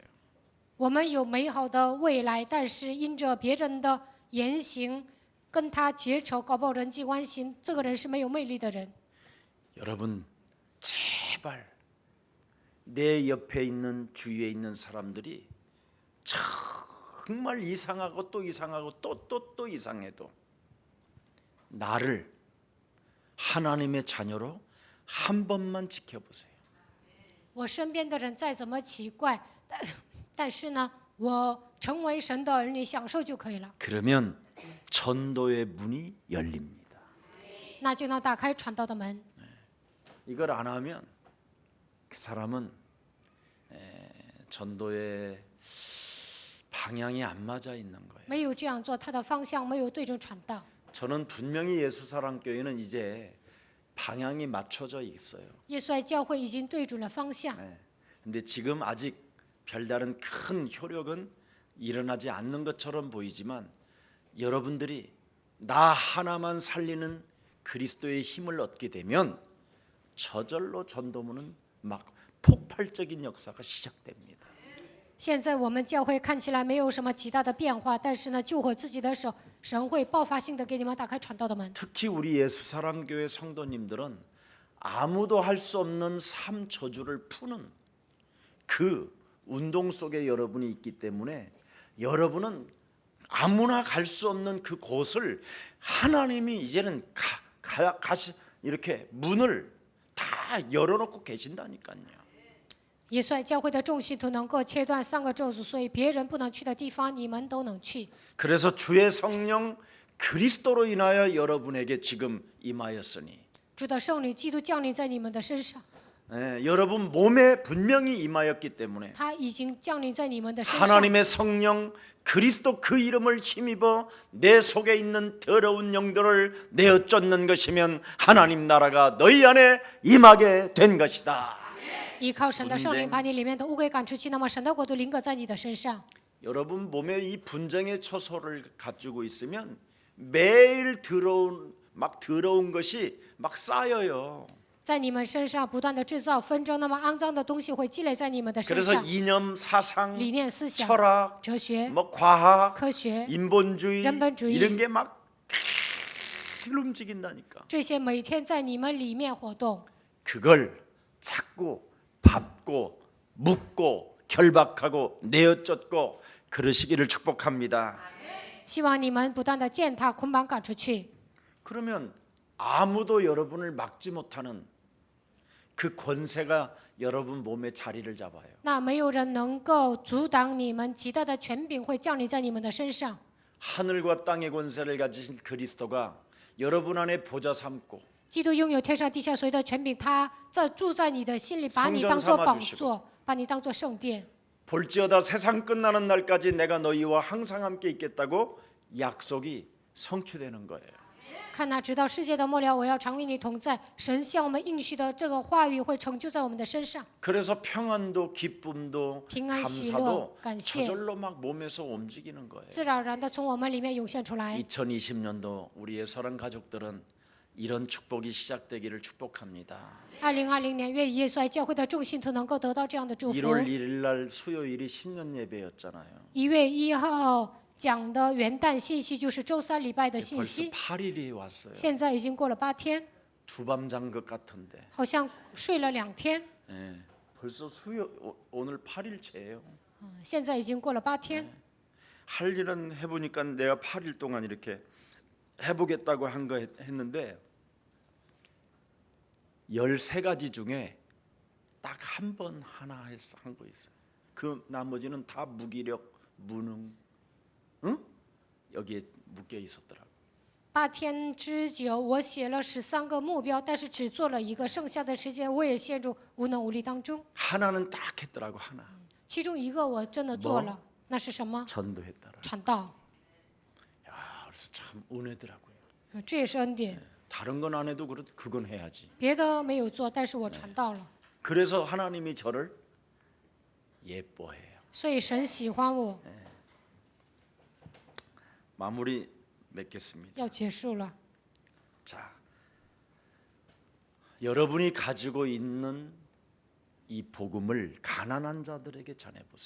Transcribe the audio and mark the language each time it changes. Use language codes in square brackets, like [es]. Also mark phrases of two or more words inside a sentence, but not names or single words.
[zh] 我们有美好的未来，但是因着别人的言行跟他结仇，搞不好人际关系，这个人是没有魅力的人。 [ko] 여러분 제발 내 옆에 있는 주위에 있는 사람들이 정말 이상하고 또 이상하고 또 이상해도 나를 하나님의 자녀로 한 번만 지켜보세요. [zh] 我身边的人再怎么奇怪，但是呢，我成为神的儿女，享受就可以了， [ko] 그러면 전도의 문이 열립니다. [zh] 那就能打开传道的门。 [ko] 이걸 안 하면 그 사람은 전도의 방향이 안 맞아 있는 거예요. [zh] 没有这样做，他的方向没有对准传道。 [ko] 저는 분명히 예수사랑교회는 이제 방향이 맞춰져 있어요. [zh] 耶稣爱教会已经对准了方向， [ko] 근데 지금 아직 별다른 큰 효력은 일어나지 않는 것처럼 보이지만 여러분들이 나 하나만 살리는 그리스도의 힘을 얻게 되면 저절로 전도문은 막 폭발적인 역사가 시작됩니다. [zh] 现在我们教会看起来没有什么极大的变化，但是呢，救活自己的手，神会爆发性的给你们打开传道的门。 [ko] 특히 우리 예수사랑교회 성도님들은 아무도 할 수 없는 삶 저주를 푸는 그 운동 속에 여러분이 있기 때문에 여러분은 아무나 갈 수 없는 그 곳을 하나님이 이제는 이렇게 문을 다 열어놓고 계신다니까요. [zh] 耶稣爱教会的众信徒能够切断3个咒诅，所以别人不能去的地方，你们都能去。 [ko] 그래서 주의 성령 그리스도로 인하여 여러분에게 지금 임하였으니 [zh] 主的圣灵基督降临在你们的身上， [ko] 여러분 몸에 분명히 임하였기 때문에 [zh] 他已经降临在你们的身上。 [ko] 하나님의 성령 그리스도 그 이름을 힘입어 내 속에 있는 더러운 영들을 내어 쫓는 것이면 하나님 나라가 너희 안에 임하게 된 것이다. [zh] 依靠神的圣灵把你里面的污鬼赶出去，那么神的国度临格在你的身上。 [ko] 여러분 몸에 이 분쟁의 처소를 가지고 있으면 매일 더러운 것이 막 쌓여요. [zh] 在你们身上不断的制造纷争，那么肮脏的东西会积累在你们的身 [ko] 그래서 [zh] 上。 [ko] 이념, 사상, [zh] 理念、思想、 [ko] 철학, [zh] 哲学、 [ko] 뭐 과학, [zh] 科学 [ko] 인본주의 인본주의. 이런 게 막 움직인다니까. [zh] 这些每天在你们里面活动， [ko] 그걸 찾고 밟고 묻고 결박하고 내어쫓고 그러시기를 축복합니다. [zh] 希望你们不断的践踏、捆绑、赶出去。 [ko] 그러면 아무도 여러분을 막지 못하는 그 권세가 여러분 몸에 자리를 잡아요. [zh] 那没有人能够阻挡你们，极大的权柄会降临在你们的身上。 [ko] 하늘과 땅의 권세를 가지신 그리스도가 여러분 안에 보좌 삼고 [zh] 基督拥有天上地下所有的权柄，他住在你的心里，把你当作宝座，把你当作圣殿。 [ko] 볼지어다 세상 끝나는 날까지 내가 너희와 항상 함께 있겠다고 약속이 성취되는 거예요. [zh] 看哪，直到世界的末了，我要常与你同在。神向我们应许的这个话语会成就在我们的身上。 [ko] 그래서 평안도 기쁨도 평안, 감사도 시로, 감사. 저절로 막 몸에서 움직이는 거예요. [zh] 自然而然的从我们里面涌现出来。 [ko] 2020년도 우리의 사랑 가족들은 이런 축복이 시작되기를 축복합니다. [zh] 2020 年，愿耶稣爱教会的众信徒能够得到这样的祝福。 [ko] 1월 1일 날 수요일이 신년 예배였잖아요. [zh] 1 月1号讲的元旦信息就是周三礼拜的信 [ko] 벌써 [zh] 息， [ko] 8일이 왔어요. [zh] 现在已经过了8天， [ko] 두밤 잔 것 같은데. [zh] 好像睡了2天， [ko] 예, 벌써 오늘 8일째예요. [zh] 现在已经过了8天。 [ko] 할 일은 해보니까 내가 8일 동안 이렇게 해보겠다고 한 거 했는데 13가지 중에 딱 한 번 하나 한 거 있어요. 그 나머지는 다 무기력, 무능, 응? 여기에 묶여 있었더라고. [zh] 8 天之久，我写了13个目标，但是只做了1个，剩下的时间我也陷入无能无力当中。 [ko] 하나는 딱 했더라고 하나. [zh] 其中1个我真的做了，那是什么？ [ko] 전도했더라. [zh] 传道， [ko] 야, 그래서 참 은혜더라고요. [zh] 这也是恩典。 [ko] 다른 건 안 해도 그건 해야지. [zh] 别的没有做，但是我传道了， [ko] 그래서 하나님이 저를 예뻐해요. [zh] 所以神喜欢我。 [ko] 마무리 맺겠습니다. [zh] 要结束了， [ko] 자, 여러분이 가지고 있는 이 복음을 가난한 자들에게 전해 보세요.